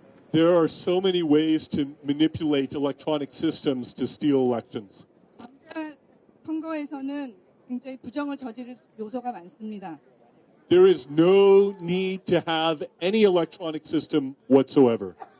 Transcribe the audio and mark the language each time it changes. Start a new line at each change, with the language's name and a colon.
English: There are so many ways to manipulate electronic systems to steal elections.
Korean: 전자 선거에서는 굉장히 부정을 저지를 요소가 많습니다.
English: There is no need to have any electronic system whatsoever.